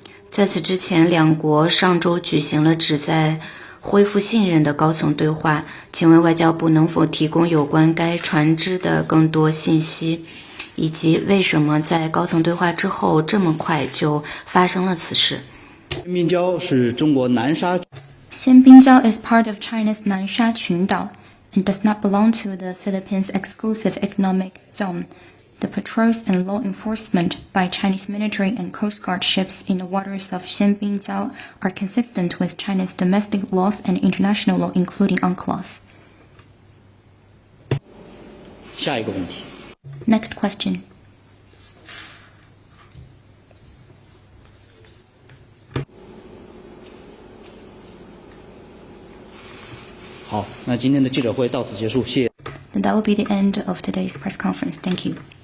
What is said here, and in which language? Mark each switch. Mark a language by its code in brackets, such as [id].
[zh] 在此之前，两国上周举行了旨在恢复信任的高层对话。请问外交部能否提供有关该船只的更多信息，以及为什么在高层对话之后这么快就发生了此事？天滨礁是中国南沙。 [en] 仙滨礁 is part of China's Nansha 群岛 and does not belong to the Philippines' exclusive economic zone. The patrols and law enforcement by Chinese military and Coast Guard ships in the waters of Xianbingjiao are consistent with China's domestic laws and international law, including UNCLOS. [zh] 下一个问题。 [en] Next question. [zh] 好，那今天的记者会到此结束，谢谢。 [en] Then that will be the end of today's press conference. Thank you.